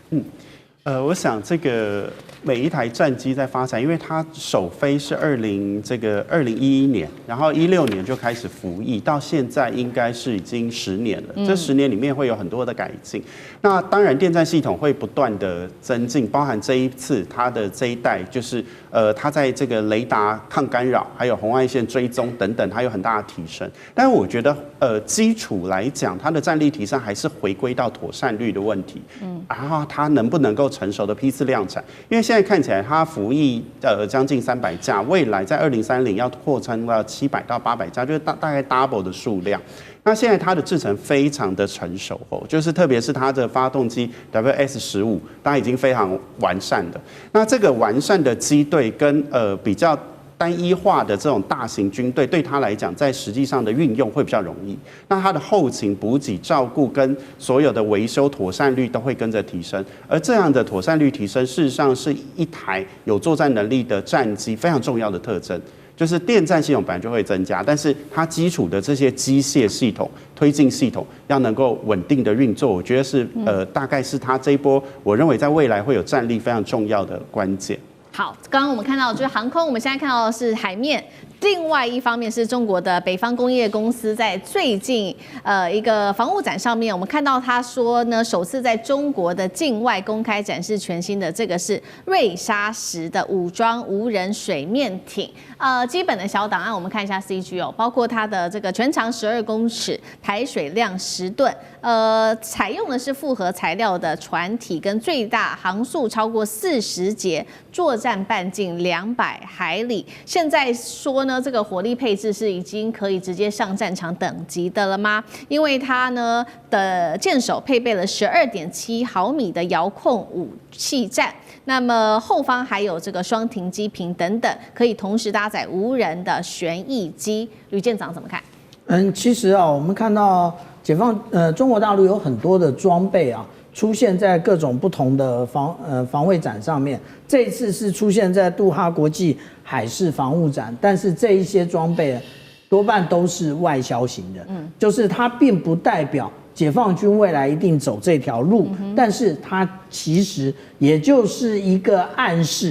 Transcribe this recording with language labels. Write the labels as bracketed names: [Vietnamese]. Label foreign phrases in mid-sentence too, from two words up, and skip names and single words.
[Chinese] 我想這個每一台戰機在發展，因為它首飛是2011年，然後16年就開始服役，到現在應該是已經10年了。這10年裡面會有很多的改進。那當然，電戰系統會不斷的增進，包含這一次它的這一代，就是它在這個雷達抗干擾，還有紅外線追蹤等等，它有很大的提升。但是我覺得，基礎來講，它的戰力提升還是回歸到妥善率的問題。然後它能不能夠成熟的批次量產？因為現在看起來它服役將近300架，未來在2030要擴張到700到800架，就是大概 double 的數量。那現在它的製程非常的成熟就是特別是它的發動機 WS-15，它已經非常完善的。那這個完善的機隊跟比較單一化的這種大型軍隊，對他來講，在實際上的運用會比較容易。那它的後勤補給、照顧跟所有的維修妥善率都會跟着提升。而這樣的妥善率提升，事實上是一台有作戰能力的戰機非常重要的特徵。就是電戰系統本來就會增加，但是它基礎的這些機械系統、推進系統要能夠穩定的運作，我覺得是大概是它這一波，我認為在未來會有戰力非常重要的關鍵。好，剛剛我們看到就是航空，我們現在看到的是海面。另外一方面是中國的北方工業公司在最近一個防務展上面，我們看到他說呢，首次在中國的境外公開展示全新的這個是瑞沙10的武裝無人水面艇。基本的小檔案我們看一下 CG 包括它的這個全長12公尺，排水量10噸，採用的是複合材料的船體，跟最大航速超過40節，作戰半徑200海里。現在說呢，這個火力配置是已經可以直接上戰場等級的了嗎？因為它呢的艦首配備了12.7毫米的遙控武器站，那麼後方還有這個雙停機坪等等，可以同時搭載無人的旋翼機。呂艦長怎麼看？其實我們看到中國大陸有很多的裝備出現在各種不同的防衛展上面。這一次是出現在杜哈國際海事防務展，但是這一些裝備多半都是外銷型的，就是它並不代表解放軍未來一定走這條路，但是它其實也就是一個暗示。